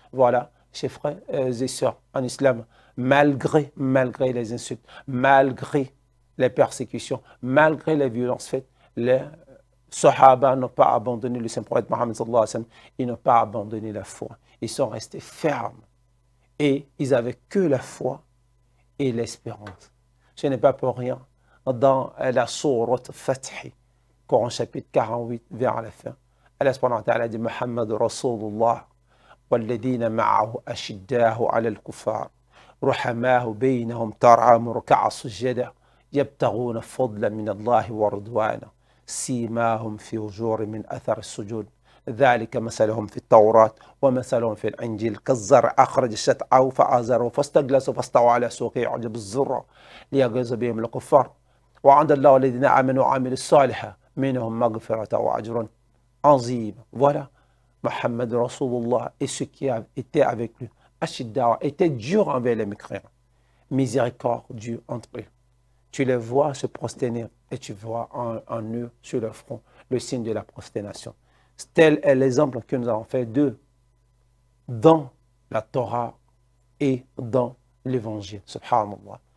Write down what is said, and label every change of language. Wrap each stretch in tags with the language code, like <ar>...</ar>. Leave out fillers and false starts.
<fr>Voilà, chers frères et sœurs en islam, malgré les insultes, malgré les persécutions, malgré les violences faites, les Sahaba n'ont pas abandonné le saint prophète Mohammed</fr> <ar>sallallahu alayhi wa sallam,</ar> <fr>ils n'ont pas abandonné la foi. Ils sont restés fermes et ils n'avaient que la foi et l'espérance. Ce n'est pas pour rien. Dans la sourate Fath, Coran chapitre 48, vers la fin, Allah</fr> <ar>subhanahu wa ta'ala dit Muhammad Rasulullah والذين معه أشداء على الكفار رحماء بينهم ترعاهم ركعا سجدا يبتغون فضلا من الله ورضوانا سيماهم في وجوه من أثر السجود ذلك مثلهم في التوراة ومثلهم في الإنجيل كالزرع أخرج شطأه فآزره فاستغلظ فاستوى على سوقه يعجب الزراع ليغيظ بهم الكفار وعند الله الذين آمنوا وعملوا الصالحات منهم مغفرة وأجر عظيم.</ar> <fr>Voilà, Mohammed Rasulullah et ceux qui étaient avec lui, Ashiddawa, étaient durs envers les mécréants, miséricordieux entre eux. Tu les vois se prosterner et tu vois en eux, sur leur front, le signe de la prosternation. Tel est l'exemple que nous avons fait d'eux dans la Torah et dans l'Évangile. Subhanallah.</fr>